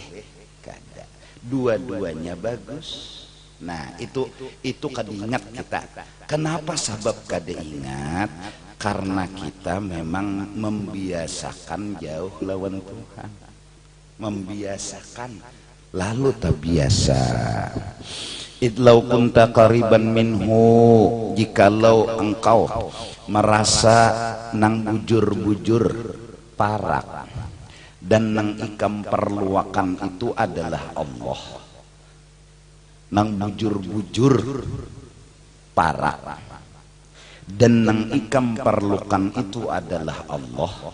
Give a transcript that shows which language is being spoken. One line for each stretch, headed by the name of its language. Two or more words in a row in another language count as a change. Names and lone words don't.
Banjar: kada dua-duanya bagus nah itu kada ingat kita kenapa sebab kada ingat karena kita memang membiasakan jauh lawan Tuhan membiasakan lalu tak biasa
Arabic: إذ لو كنت قريبا منه
Banjar: jikalau engkau merasa nang bujur-bujur parak dan nang ikam perluakan itu adalah Allah nang bujur-bujur parak dan nang ikam perlukan itu adalah Allah